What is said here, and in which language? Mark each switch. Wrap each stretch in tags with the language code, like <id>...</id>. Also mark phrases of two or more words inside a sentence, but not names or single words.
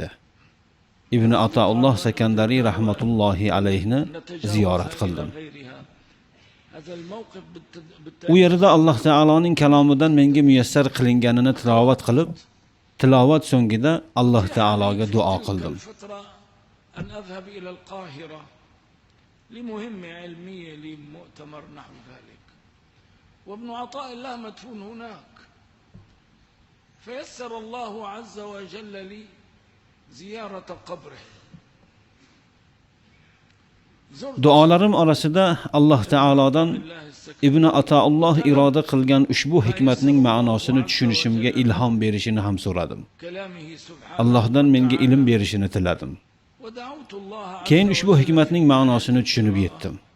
<uz>Ibn Ataulloh Sakandari rahmatullohi alayhni ziyorat qildim. U yerda Alloh taoloning kalomidan menga muyassar qilinganini tilovat qilib, tilovat so'ngida Alloh taologa duo qildim.</uz> <ar>لمهمة علمية لمؤتمر نحو ذلك، وابن عطاء الله مدفون هناك، فيسر الله عز وجل لي زيارة قبره.</ar> <uz>Duolarim orasida Alloh taolodan Ibn Ataulloh iroda qilgan ushbu hikmatning ma'nosini tushunishimga ilhom berishini ham so'radim. Allohdan menga ilm berishini tiladim. Keyin ushbu hikmatning ma'nosini tushunib yetdim.</uz>